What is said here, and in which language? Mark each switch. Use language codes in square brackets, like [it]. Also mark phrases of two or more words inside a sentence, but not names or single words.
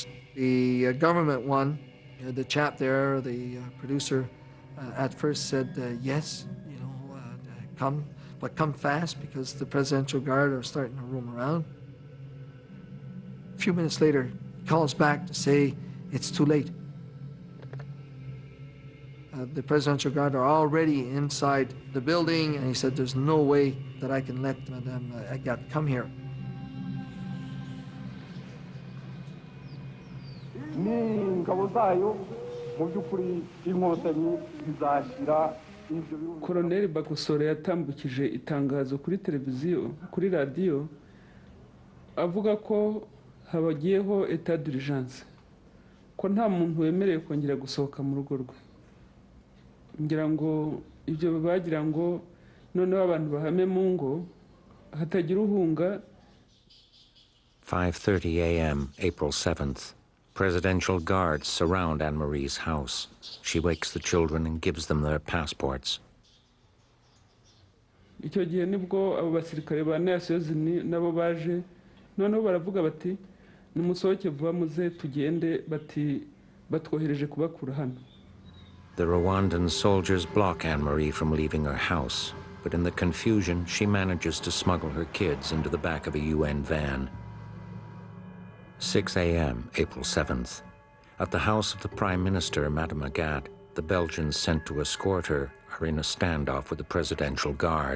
[en] The government one, the chap there, the producer, at first said, yes, you know, come, but come fast because the Presidential Guard are starting to roam around. A few minutes later, he calls back to say it's too late. The Presidential Guard are already inside the building, and he said there's no way that I can let Madame Agathe come here. [rw] Koloneli Bagosora yatambukije itangazo kuri televiziyo, kuri radiyo, avuga ko habagiyeho [fr] état d'urgence, [rw] ko nta muntu wemerewe kongera gusohoka mu rugo rwe. Ngira ngo ibyo bagira ngo noneho abantu bahame mu ngo hatagira uhunga. [en] 5:30 a.m., April 7th. Presidential guards surround Anne-Marie's house. She wakes the children and gives them their passports. [rw] Icyo gihe nibwo abo basirikare ba Nations Unies nabo baje, noneho baravuga bati numusohoke vuba muze tugende, bati batwohereje kubakura hano. [en] The Rwandan soldiers block Anne-Marie from leaving her house, but in the confusion, she manages to smuggle her kids into the back of a UN van. 6 a.m., April 7th. At the house of the Prime Minister, Madame Agathe, the Belgians sent to escort her are in a standoff with the Presidential Guard.